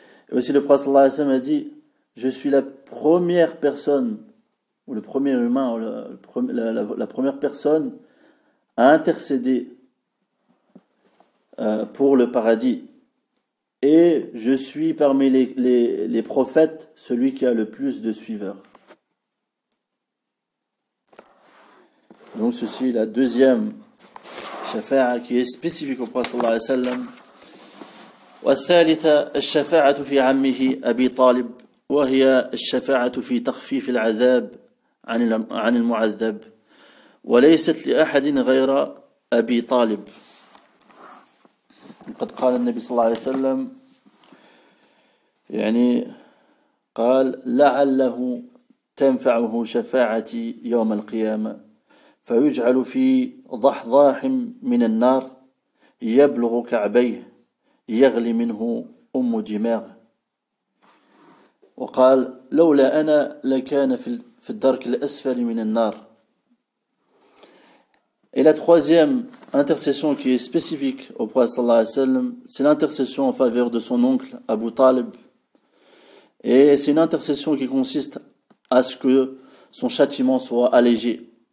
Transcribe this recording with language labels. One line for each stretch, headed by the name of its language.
French: Et aussi le prophète sallallahu alayhi wa sallam a dit, je suis la première personne, ou le premier humain, ou la première personne à intercéder pour le paradis. Et je suis parmi les prophètes celui qui a le plus de suiveurs. Donc ceci est la deuxième shafa'a qui est spécifique au prophète sallallahu alayhi wa sallam.
Arabic: والثالثة الشفاعة في عمه أبي طالب وهي الشفاعة في تخفيف العذاب عن المعذب وليست لأحد غير أبي طالب. قد قال النبي صلى الله عليه وسلم يعني قال لعله تنفعه شفاعتي يوم القيامة فيجعل في ضحضاح من النار يبلغ كعبيه يغلي منه دماغه. وقال لولا أنا لكان في الدرك الأسفل من النار.
French: Et la troisième intercession qui est spécifique au prophète sallallahu alayhi wa sallam, c'est l'intercession en faveur de son oncle Abu Talib. Et c'est une intercession qui consiste à ce que son châtiment soit allégé.